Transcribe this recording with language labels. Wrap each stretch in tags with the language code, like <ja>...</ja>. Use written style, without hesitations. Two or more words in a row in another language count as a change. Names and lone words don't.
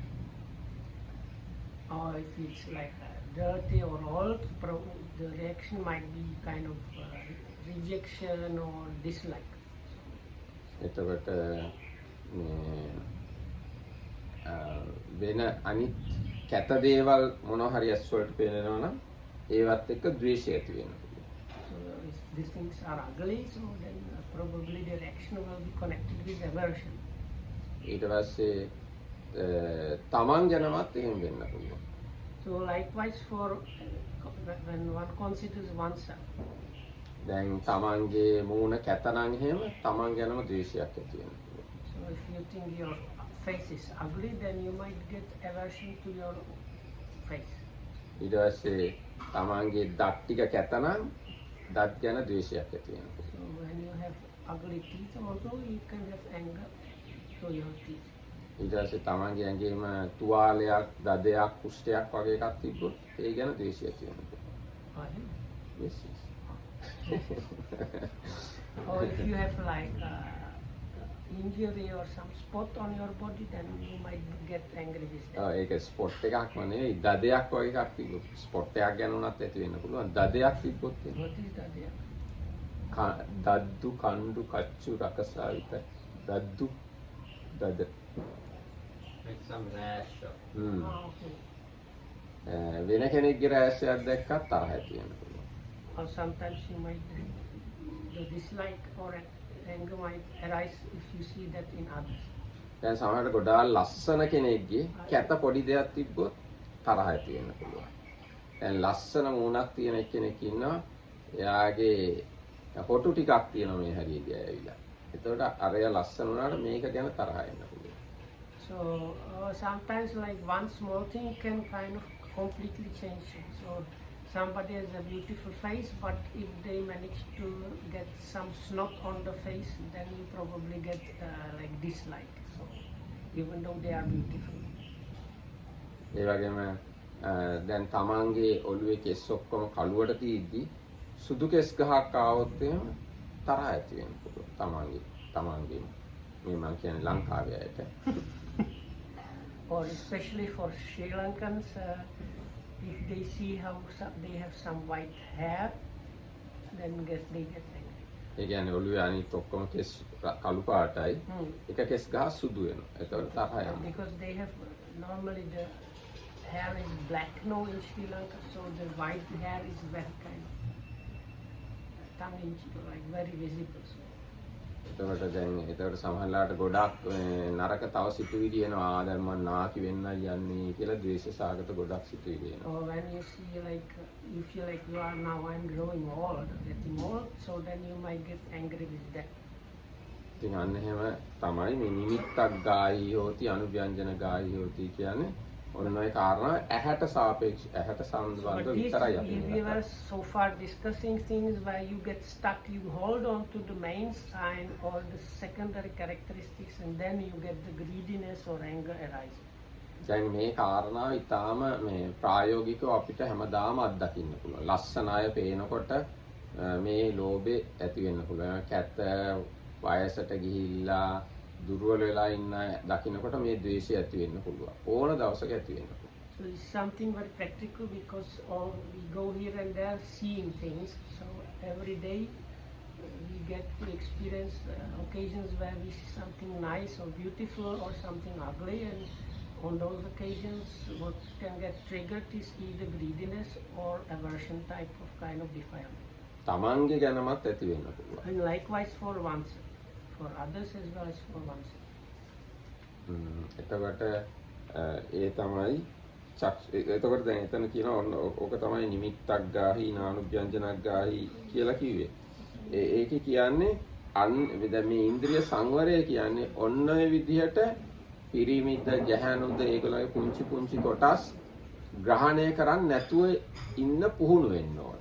<en>Or if it's like dirty or old, the reaction might be kind of rejection or dislike.</en> <si>එතකොට වෙන අනිත් කැත දේවල් මොනවා හරි ඇස් වලට පේනවා නම් ඒවත් එක්ක ද්වේෂය ඇති වෙනවා.</si> <en>So if these things are ugly, so then probably the reaction will be connected with aversion.</en> <si>ඊට පස්සේ තමන් ගැනමත් එහෙම වෙන්න පුළුවන්.</si> <en>So likewise for when one considers oneself.</en> <si>දැන් තමන්ගේ මූණ කැතනම් එහෙම තමන් ගැනම ද්වේෂයක් ඇති වෙනවා.</si> <en>So if you think your face is ugly, then you might get aversion to your face.</en> <si>ඊට පස්සේ තමන්ගේ දත් ටික කැතනම් දත් ගැන ද්වේෂයක් ඇති වෙනවා.</si> <en>So when you have ugly teeth also, you can have anger to your teeth.</en> <si>ඊට පස්සේ තමන්ගේ ඇඟේම තුවාලයක් දදයක් කුෂ්ඨයක් වගේ එකක් තිබ්බොත් ඒ ගැන ද්වේෂය ඇති වෙනවා.</si> <en>Yes, yes. Or if you have like injury or some spot on your body, then you might get angry with that.</en> <si>ඒක ස්පොට් එකක්ම නෙවෙයි දදයක් වගේ එකක් තිබ්බොත් ස්පොට් එකක් ගැන උනත් ඇති වෙන්න පුළුවන්. දදයක් තිබ්බොත්</si> <en>What is that? Yeah.</en> <si>දද්දු කණ්ඩු කච්චු රකසා විතර දද්දු දද</si> <en>Like some rash or Okay.</en> <si>වෙන කෙනෙක්ගේ රෑස්යක් දැක්කත් තරහ ඇති වෙන්න පුළුවන්.</si> <en>Or sometimes you might the dislike or anger might arise if you see that in others.</en> <si>දැන් සමහරවිට ගොඩාක් ලස්සන කෙනෙක්ගේ කැත පොඩි දෙයක් තිබ්බොත් තරහ ඇති වෙන්න පුළුවන්. දැන් ලස්සන මූණක් තියෙන කෙනෙක් ඉන්නවා එයාගේ හොටු ටිකක් තියෙනවා මේ හැරියදී ඇවිල්ලා. එතකොට අරය ලස්සන වුණාට මේක ගැන තරහ එන්න පුළුවන්.</si> <en>So sometimes like one small thing can kind of completely change it. So somebody has a beautiful face, but if they manage to get some snot on the face, then you probably get like dislike. So even though they are beautiful.</en> <si>ඒ වගේම දැන් තමන්ගේ ඔළුවේ කෙස් ඔක්කොම කළුවට තියෙද්දි සුදු කෙස් ගහක් ආවොත් එහෙම තරහ ඇති වෙන්න පුළුවන් තමන්ගේ මේ මම කියන්නේ ලංකාවේ අයට.</si> <en>Or especially for Sri Lankans, if they see how they have some white hair, then they get angry.</en> <si>ඒ කියන්නේ ඔළුවේ අනිත් ඔක්කොම කෙස් කළු පාටයි. එක කෙස් ගහ සුදු වෙනවා. ඒතකොට තරහ යනවා.</si> <en>Because they have normally the hair is black now in Sri Lanka, so the white hair is very kind of tongue in cheek, like very visible. So.</en> <si>එතකොට සමහරලාට ගොඩක් නරක තව සිතුවිලි එනවා. දැන් මම නාකි වෙන්නයි යන්නේ කියලා ද්වේෂ සාගත ගොඩක් සිතුවිලි එනවා.</si> <en>Or when you see like you feel like you are now I'm growing old, getting old, so then you might get angry with that.</en> <si>ඉතින් අන්න එහෙම තමයි මේ</si> <pi>නිමිත්තක් ගායි හොති අනුව්‍යංජන ගායි හොති</pi> <si>කියන්නේ ඔන්න ඔය කාරණා ඇහැට සාපේක්ෂ ඇහැට</si> <en>But</en> <si>සම්බන්ධ</si> <en>this,</en> <si>විතරයි අපි</si> <en>we</en> <si>මේ</si> <en>were so far discussing things where you get stuck, you hold on to the main sign or the secondary characteristics, and then you get the greediness or anger arising.</en> <si>දැන් මේ කාරණාව ඉතාම මේ ප්‍රායෝගිකව අපිට හැමදාම අත්දකින්න පුළුවන්. ලස්සන අය පේනකොට මේ ලෝභය ඇති වෙන්න පුළුවන්. කැත වයසට ගිහිල්ලා දුර්වල වෙලා ඉන්න දකින්නකොට මේ ද්වේෂය ඇති වෙන්න පුළුවන්. ඕන දවසක ඇති වෙන්න පුළුවන්.</si> <en>So it's something very practical because all we go here and there seeing things. So every day we get to experience occasions where we see something nice or beautiful or something ugly, and on those occasions what can get triggered is either greediness or aversion type of kind of defilement.</en> <si>තමන්ගේ ගැනමත් ඇති වෙන්න පුළුවන්.</si> <en>And likewise for oneself, for others as well as for oneself.</en> <si>එතකොට ඒ තමයි එතකොට දැන් එතන කියනවා ඔන්න ඕක තමයි</si> <pi>නිමිත්තක් ගාහි නානුභ්‍යංජනක් ගාහි</pi> <si>කියලා කිව්වේ. ඒකේ කියන්නේ දැන් මේ ඉන්ද්‍රිය සංවරය කියන්නේ ඔන්න ඔය විදිහට පිරිමිද ගැහැණුද ඒගොල්ලෝගේ පුංචි පුංචි කොටස් ග්‍රහණය කරන්නේ නැතුව ඉන්න පුහුණු වෙන්න ඕනේ.</si>